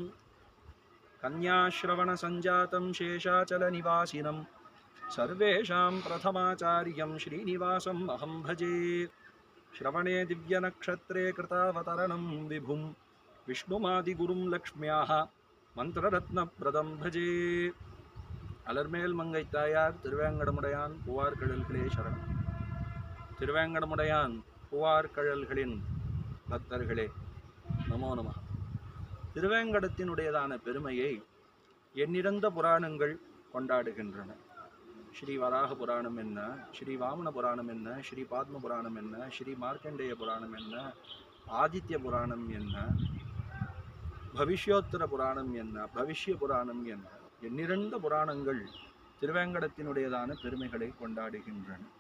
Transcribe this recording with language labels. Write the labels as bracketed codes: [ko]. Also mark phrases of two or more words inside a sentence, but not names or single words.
[sa] कन्याश्रवणसञ्जातं शेषाचलनिवासिनं सर्वेषां प्रथमाचार्यं श्रीनिवासम् अहं भजे। श्रवणे दिव्यनक्षत्रे कृतावतरणं विभुं विष्णुमादिगुरुं लक्ष्म्याः मन्त्ररत्नप्रदं भजे। [ta] अलर्मेल मंगै तायार திருவேங்கடமுடையான் பூவார் கடல்களே சரணம். திருவேங்கடமுடையான் பூவார் கடல்களின் பக்தர்களே [sa] नमो नमः. [ta] திருவேங்கடத்தினுடையதான பெருமையை எண்ணிறந்த புராணங்கள் கொண்டாடுகின்றன. ஸ்ரீ வராக புராணம் என்ன, ஸ்ரீ வாமன புராணம் என்ன, ஸ்ரீ பாத்ம புராணம் என்ன, ஸ்ரீ மார்க்கண்டேய புராணம் என்ன, ஆதித்ய புராணம் என்ன, பவிஷ்யோத்தர புராணம் என்ன, பவிஷ்ய புராணம் என்ன, எண்ணிறந்த புராணங்கள் திருவேங்கடத்தினுடையதான பெருமைகளை கொண்டாடுகின்றன.